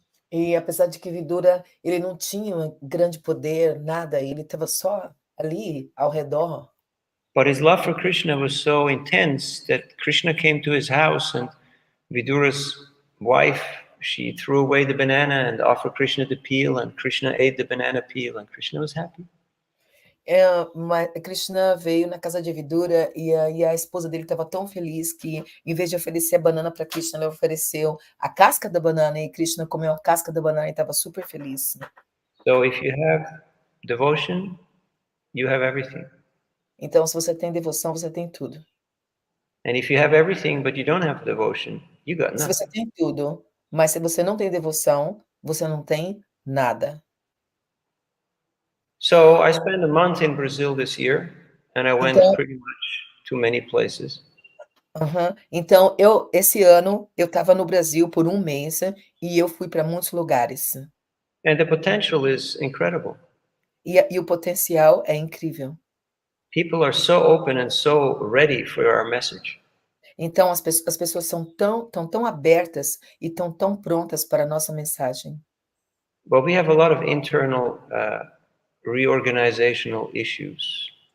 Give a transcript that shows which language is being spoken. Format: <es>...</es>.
<pt>E apesar de que Vidura ele não tinha um grande poder, nada, ele estava só ali ao redor.</pt> <en>But his love for Krishna was so intense that Krishna came to his house, and Vidura's wife, she threw away the banana and offered Krishna the peel, and Krishna ate the banana peel, and Krishna was happy.</en> <pt>Krishna veio na casa de Vidura e a esposa dele estava tão feliz que, em vez de oferecer a banana para Krishna, ela ofereceu a casca da banana e Krishna comeu a casca da banana e estava super feliz.</pt> <en>So if you have devotion, you have everything.</en> <pt>Então, se você tem devoção, você tem tudo.</pt> <en>And if you have everything but you don't have devotion, you got</en> <pt>Se você</pt> <en>nothing.</en> <pt>tem tudo, mas se você não tem devoção, você não tem nada.</pt> <en>So I spent a month in Brazil this year, and I went pretty much to many places.</en> <pt>Então, esse ano, eu estava no Brasil por um mês e eu fui para muitos lugares.</pt> <en>And the potential is incredible.</en> <pt>E o potencial é incrível.</pt> <en>People are so open and so ready for our message.</en> <pt>Então, as pessoas são tão abertas e tão prontas para a nossa mensagem.</pt> <en>But we have a lot of internal reorganizational issues.</en>